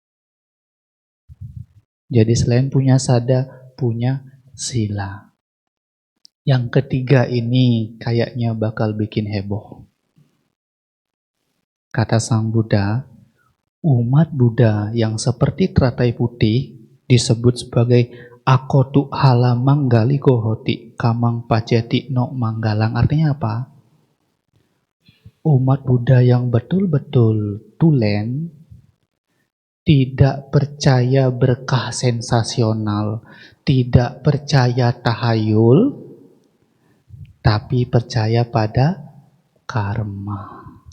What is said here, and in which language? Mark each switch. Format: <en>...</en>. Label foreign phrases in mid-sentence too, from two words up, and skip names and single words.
<id>Jadi selain punya sada, punya sila. Yang ketiga ini kayaknya bakal bikin heboh. Kata Sang Buddha, umat Buddha yang seperti teratai putih disebut sebagai</id> <pi>akotu hala manggali kohoti kamang paceti no manggalang.</pi> <id>Artinya apa? Umat Buddha yang betul-betul tulen, tidak percaya berkah sensasional, tidak percaya tahayul, tapi percaya pada karma.</id>